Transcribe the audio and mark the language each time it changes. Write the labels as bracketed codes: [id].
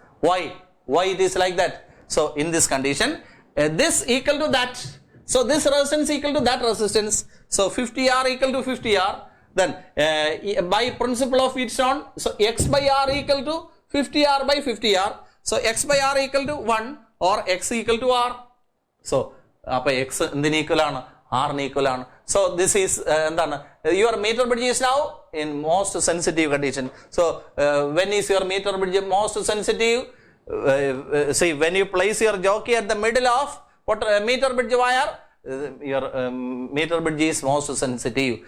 [en] Why it is like that? So in this condition, this equal to that. So this resistance equal to that resistance. So 50R equal to 50R. Then by principle of Wheatstone, so x/r equal to 50R by 50R. So x/r equal to 1 or x equal to r. [ml] So അപ്പോൾ x എന്തിന് equal ആണ്? r equal ആണ്. [en] So this is [ml] എന്താണ്? [en] Your meter bridge is now in most sensitive condition. So when is your meter bridge most sensitive? See, when you place your jockey at the middle of meter bridge wire, your meter bridge is most sensitive.